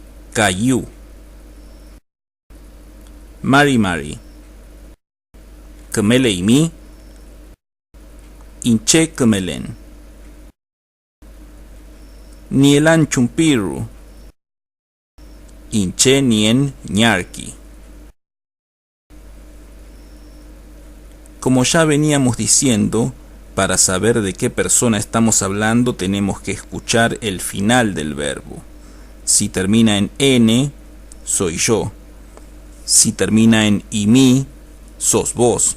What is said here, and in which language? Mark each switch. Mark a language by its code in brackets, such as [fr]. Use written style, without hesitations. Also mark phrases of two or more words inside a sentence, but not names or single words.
[arn] Cayú. Mari Mari. Kemeleimi. Inche kemelen. Nielan chumpiru. Inche nien ñarki. [es] Como ya veníamos diciendo, para saber de qué persona estamos hablando tenemos que escuchar el final del verbo. Si termina en N, soy yo. Si termina en imi, sos vos.